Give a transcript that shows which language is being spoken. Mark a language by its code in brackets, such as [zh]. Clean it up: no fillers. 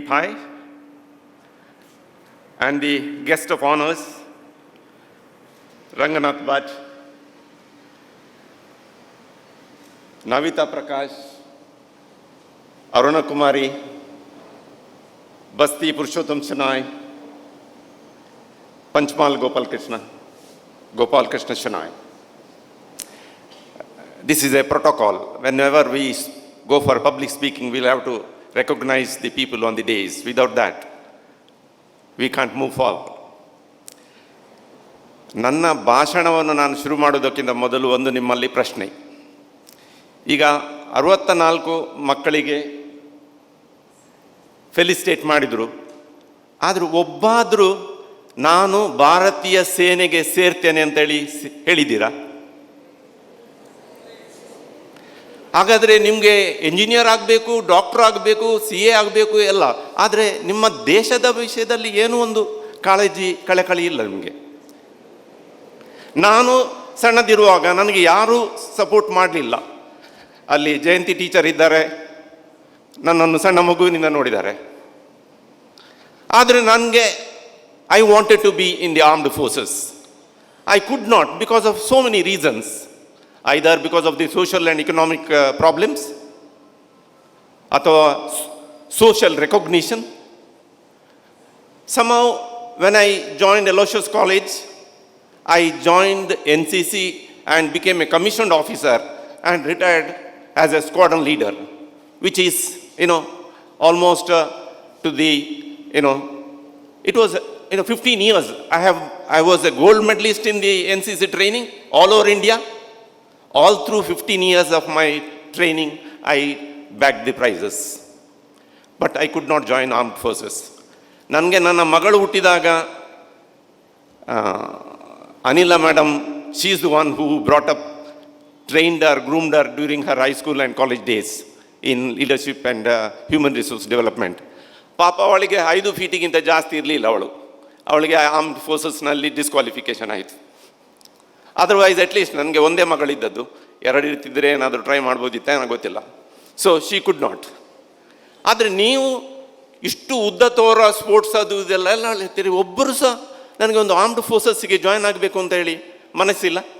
[en] Pai, and the guest of honors, Ranganath Bhatt, Navita Prakash, Aruna Kumari, Basti Purushottam Shenoy, Panchmal Gopal Krishna Shenoy. This is a protocol. Whenever we go for public speaking, we'll have to recognize the people on the days. Without that, we can't move forward. [kn] ನನ್ನ ಭಾಷಣವನ್ನು ನಾನು ಶುರು ಮಾಡೋದಕ್ಕಿಂತ ಮೊದಲು ಒಂದು ನಿಮ್ಮಲ್ಲಿ ಪ್ರಶ್ನೆ. ಈಗ 64 ಮಕ್ಕಳಿಗೆ ಫೆಲಿಸಿಟೇಟ್ ಮಾಡಿದರು. ಆದರೂ ಒಬ್ಬಾದರೂ ನಾನು ಭಾರತೀಯ ಸೇನೆಗೆ ಸೇರ್ತೇನೆ ಅಂತೇಳಿ ಹೇಳಿದ್ದೀರಾ? ಹಾಗಾದರೆ ನಿಮಗೆ ಎಂಜಿನಿಯರ್ ಆಗಬೇಕು, ಡಾಕ್ಟರ್ ಆಗಬೇಕು, CA ಆಗಬೇಕು ಎಲ್ಲ, ಆದರೆ ನಿಮ್ಮ ದೇಶದ ವಿಷಯದಲ್ಲಿ ಏನೂ ಒಂದು ಕಳಕಳಿ ಇಲ್ಲ ನಿಮಗೆ. ನಾನು ಸಣ್ಣದಿರುವಾಗ ನನಗೆ ಯಾರೂ ಸಪೋರ್ಟ್ ಮಾಡಲಿಲ್ಲ. ಅಲ್ಲಿ ಜಯಂತಿ ಟೀಚರ್ ಇದ್ದಾರೆ, ನನ್ನನ್ನು ಸಣ್ಣ ಮಗುವಿನಿಂದ ನೋಡಿದ್ದಾರೆ. ಆದರೆ ನನಗೆ [en] I wanted to be in the armed forces. I could not because of so many reasons. Either because of the social and economic problems, ಅಥವಾ social recognition. Somehow, when I joined Aloysius College, I joined NCC and became a commissioned officer and retired as a squadron leader, which is, almost to the, it was, 15 years. I was a gold medalist in the NCC training all over India. All through 15 years of my training, I bagged the prizes. But I could not join armed forces. [kn] ನನಗೆ ನನ್ನ ಮಗಳು ಹುಟ್ಟಿದಾಗ [en] Anila madam, she is the one who brought up, trained her, groomed her during her high school and college days in leadership and human resource development. [kn] ಪಾಪ ಅವಳಿಗೆ 5 ಫೀಟಿಗಿಂತ ಜಾಸ್ತಿ ಇರಲಿಲ್ಲ ಅವಳಿಗೆ armed ಫೋರ್ಸಸ್ನಲ್ಲಿ disqualification ಆಯಿತು. ಅದರ್ವೈಸ್ ಅಟ್ಲೀಸ್ಟ್ ನನಗೆ ಒಂದೇ ಮಗಳಿದ್ದದ್ದು, 2 ಇರ್ತಿದ್ರೆ ಏನಾದರೂ ಟ್ರೈ ಮಾಡ್ಬೋದಿತ್ತ ನನಗೆ ಗೊತ್ತಿಲ್ಲ. [en] So she could not. [kn] ಆದರೆ ನೀವು ಇಷ್ಟು ಉದ್ದ ತೋರ ಸ್ಪೋರ್ಟ್ಸ್ ಅದು ಇದೆಲ್ಲ ಹೇಳ್ತೀರಿ, ಒಬ್ಬರು ಸಹ ನನಗೆ ಒಂದು ಆರ್ಮ್ಡ್ ಫೋರ್ಸಸ್ಸಿಗೆ ಜಾಯ್ನ್ ಆಗಬೇಕು ಅಂತ ಹೇಳಿ ಮನಸ್ಸಿಲ್ಲ.